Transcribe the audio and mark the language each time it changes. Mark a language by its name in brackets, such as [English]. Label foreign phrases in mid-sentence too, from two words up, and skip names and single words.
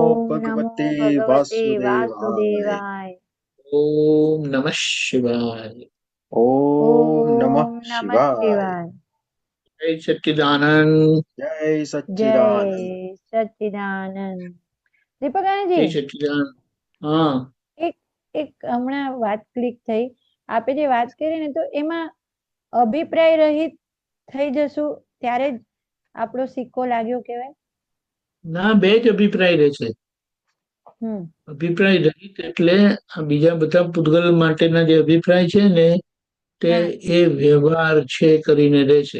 [Sanskrit] ॐ नमो भगवते भगवते वासुदेवाय वासुदेवाय ओम नमः शिवाय। ॐ नमः ॐ नमः शिवाय शिवाय [Hindi] जय सच्चिदानंद। जय सच्चिदानंद जय सच्चिदानंद जय દીપકાનંદજી सच्चिदानंद। हाँ [Gujarati] એક એક હમણાં વાત ક્લિક થઈ આપે જે વાત કરી ને તો એમાં અભિપ્રાય રહિત થઈ જશું ત્યારે જ આપણો સિક્કો લાગ્યો કહેવાય. ના બે જ અભિપ્રાય રહે છે. અભિપ્રાય રહિત એટલે આ બીજા બધા પૂતગલ માટેના જે અભિપ્રાય છે ને તે એ વ્યવહાર છે કરીને રહે છે.